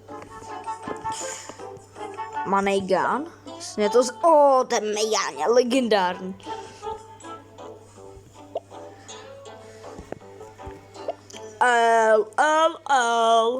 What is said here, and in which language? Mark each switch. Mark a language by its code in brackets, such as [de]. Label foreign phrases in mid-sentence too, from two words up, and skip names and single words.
[en] Money gun. [cs] Vlastně to ten mi gáně, legendární. L.